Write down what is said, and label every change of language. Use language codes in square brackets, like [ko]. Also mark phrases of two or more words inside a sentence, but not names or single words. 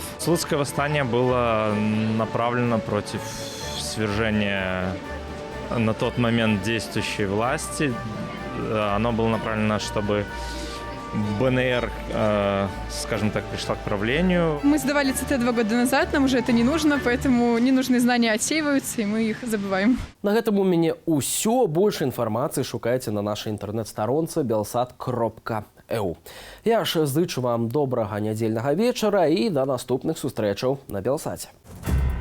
[ru] Слуцкое восстание было направлено против свержения на тот момент действующей власти. Оно было направлено, чтобы БНР, скажем так, пришла к правлению. Мы сдавали ЦТ 2 года назад, нам уже это не нужно, поэтому ненужные знания отсеиваются, и мы их забываем. [be] На гэтым у мяне ўсё. Больше інфармацыі шукайце на нашай інтэрнэт-старонцы belsat.eu. Я ж зычу вам добрага нядзельнага вечара і да наступных сустрэчаў на Белсаце.